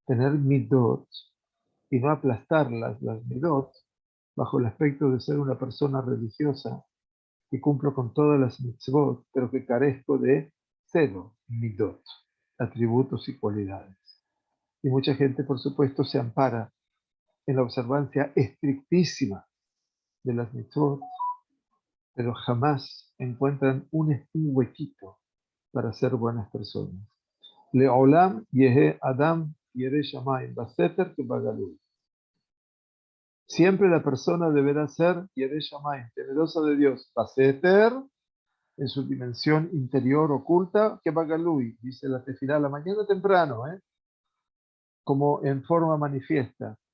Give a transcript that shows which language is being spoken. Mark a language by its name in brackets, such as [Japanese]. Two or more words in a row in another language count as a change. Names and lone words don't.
[Spanish] tener midot y no aplastarlas, las midot, bajo el aspecto de ser una persona religiosa que cumplo con todas las mitzvot, pero que carezco de cero midot, atributos y cualidades. Y mucha gente, por supuesto, se ampara en la observancia estrictísima de las mitzvot, pero jamás encuentran un huequito para ser buenas personas. [Hebrew] לעולם יהא אדם ירא שמים בסתר que בגלול. [Spanish] Siempre la persona deberá ser [Hebrew] ירא שמים, [Spanish] temerosa de Dios, baseter, en su dimensión interior oculta, que bagalui, dice la tefilá, la mañana temprano, como en forma manifiesta.